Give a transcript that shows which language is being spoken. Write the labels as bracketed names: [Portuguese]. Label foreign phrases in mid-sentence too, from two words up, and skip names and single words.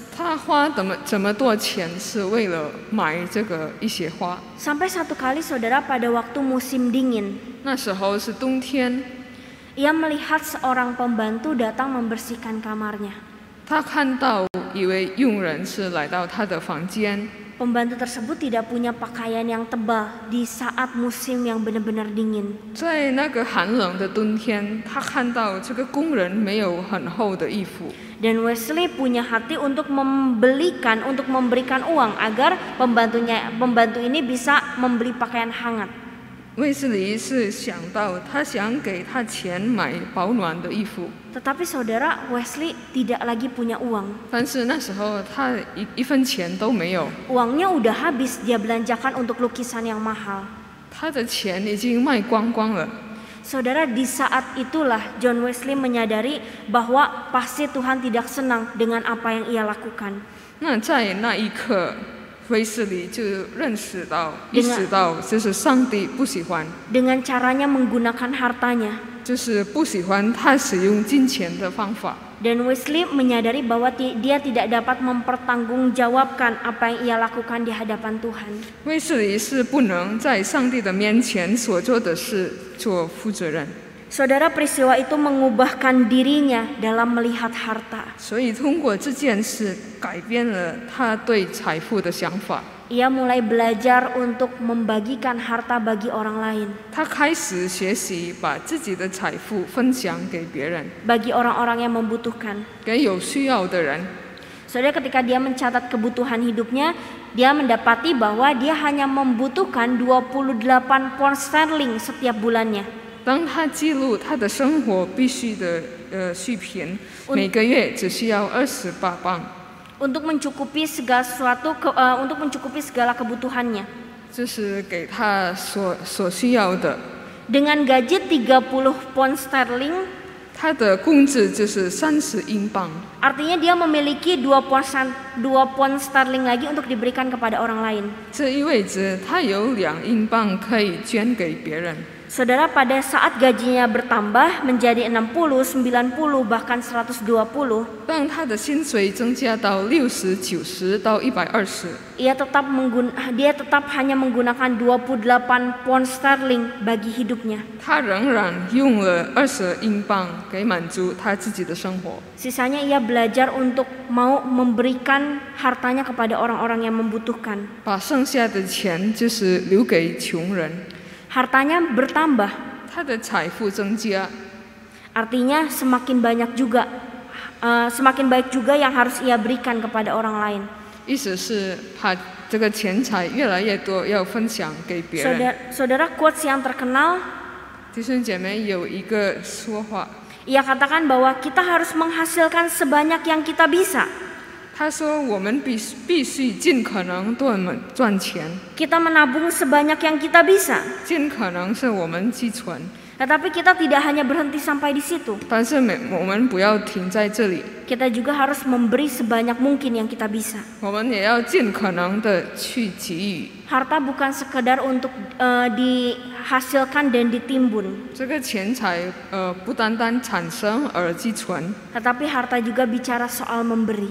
[Chinese] 他花这么多钱是为了买这个一些花。 [Indonesian] Sampai satu kali saudara, pada waktu musim dingin, [Chinese] 那时候是冬天， [Indonesian] ia melihat seorang pembantu datang membersihkan kamarnya. [Chinese] 他看到一位佣人是来到他的房间， [Indonesian] Pembantu tersebut tidak punya pakaian yang tebal di saat musim yang benar-benar dingin. [Chinese] 在那个寒冷的冬天，他看到这个工人没有很厚的衣服， [Indonesian] Dan Wesley punya hati untuk memberikan uang agar pembantu ini bisa membeli pakaian hangat. [Chinese] 卫斯理是想到他想给他钱买保暖的衣服， [Indonesian] Tetapi saudara, Wesley tidak lagi punya uang. [Chinese] 但是那时候他一分钱都没有， [Indonesian] Uangnya udah habis dia belanjakan untuk lukisan yang mahal. [Chinese] 他的钱已经卖光光了。 [Indonesian] Saudara, di saat itulah John Wesley menyadari bahwa pasti Tuhan tidak senang dengan apa yang ia lakukan. [Chinese] 那在那一刻，卫斯理就意识到，就是上帝不喜欢， [Indonesian] Dengan caranya menggunakan hartanya. [Chinese] 就是不喜欢他使用金钱的方法。 [Indonesian] Dan Wesley menyadari bahwa dia tidak dapat mempertanggungjawabkan apa yang ia lakukan di hadapan Tuhan. [Chinese] 卫斯理是不能在上帝的面前所做的事做负责任， [Indonesian] Saudara, peristiwa itu mengubahkan dirinya dalam melihat harta. [Chinese] 所以通过这件事改变了他对财富的想法。 [Indonesian] Ia mulai belajar untuk membagikan harta bagi orang lain, [Chinese] 他开始学习把自己的财富分享给别人， [Indonesian] bagi orang-orang yang membutuhkan. [Chinese] 给有需要的人。 [Indonesian] Saudara, ketika dia mencatat kebutuhan hidupnya, dia mendapati bahwa dia hanya membutuhkan 28 pound sterling setiap bulannya. [Chinese] 当他记录他的生活必须的需品，每个月只需要28磅， [Indonesian] untuk mencukupi segala sesuatu, untuk mencukupi segala kebutuhannya. [Chinese] 这是给他所需要的。 [Indonesian] Dengan gaji 30 pound sterling, [Chinese] 他的工资就是30英镑， [Indonesian] artinya dia memiliki 2 pound sterling lagi untuk diberikan kepada orang lain. [Chinese] 这意味着他有2英镑可以捐给别人。 [Indonesian] Saudara, pada saat gajinya bertambah menjadi 60, 90, bahkan 120, [Chinese] 当他的薪水增加到60、90到120， [Indonesian] dia tetap hanya menggunakan 28 pound sterling bagi hidupnya. [Chinese] 他仍然用了20英镑给满足他自己的生活。 [Indonesian] Sisanya ia belajar untuk mau memberikan hartanya kepada orang-orang yang membutuhkan. [Chinese] 把剩下的钱就是留给穷人。 [Indonesian] Hartanya bertambah, [Chinese] 他的财富增加， [Indonesian] artinya semakin baik juga yang harus ia berikan kepada orang lain. [Chinese] 意思是把这个钱财越来越多，要分享给别人。 [Indonesian] Saudara, quotes yang terkenal, [Chinese] 弟兄姐妹有一个说话， [Indonesian] ia katakan bahwa kita harus menghasilkan sebanyak yang kita bisa. [Chinese] 他说我们必须尽可能对我们赚钱， [Indonesian] Kita menabung sebanyak yang kita bisa. [Chinese] 尽可能是我们积存， [Indonesian] Tetapi kita tidak hanya berhenti sampai di situ. [Chinese] 但是我们不要停在这里， [Indonesian] Kita juga harus memberi sebanyak mungkin yang kita bisa. [Chinese] 我们也要尽可能的去给予。 [Indonesian] Harta bukan sekedar untuk dihasilkan dan ditimbun, [Chinese] 这个钱财不单单产生而积存， [Indonesian] tetapi harta juga bicara soal memberi.